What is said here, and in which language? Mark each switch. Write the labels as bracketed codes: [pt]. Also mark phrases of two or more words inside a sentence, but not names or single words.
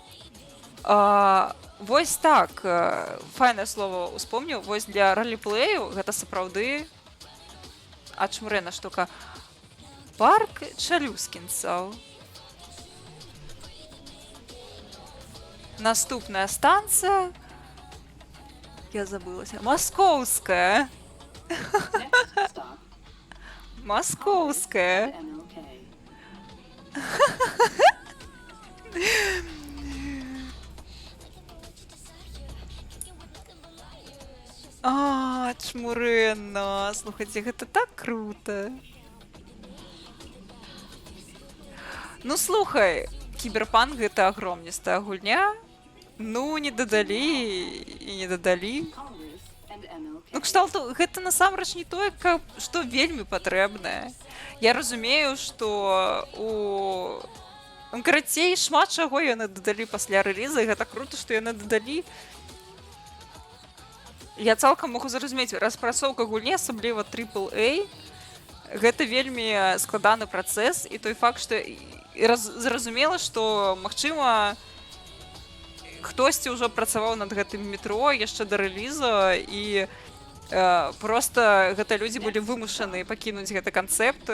[be] Вось так, файнае слово успомніў, вось для ролеплею гэта сапраўды ачмурэнная штука. Парк чалюскінцаў. Наступная станцыя. Я забылася. Маскоўская. [en] Next stop, [be] Маскоўская. MLK. Чмурэнна. Слухайце, гэта так круто. Ну, слухай, Кіберпанк гэта агромністая гульня. Ну, не дадалі і не дадалі. [en] Congress and MLK. [be] Ну, кшталту, гэта насамрэч не тое, што вельмі патрэбнае. Я разумею, што карацей, шмат чаго яны дадалі пасля рэліза, і гэта круто, што яны дадалі. Я цалкам магу зразумець, распрацоўка гульні, асабліва AAA, гэта вельмі складаны працэс, і той факт, што зразумела, што, магчыма, хтосьці ўжо працаваў над гэтым метро яшчэ да рэліза, і проста гэта людзі былі вымушаны пакінуць гэты канцэпт.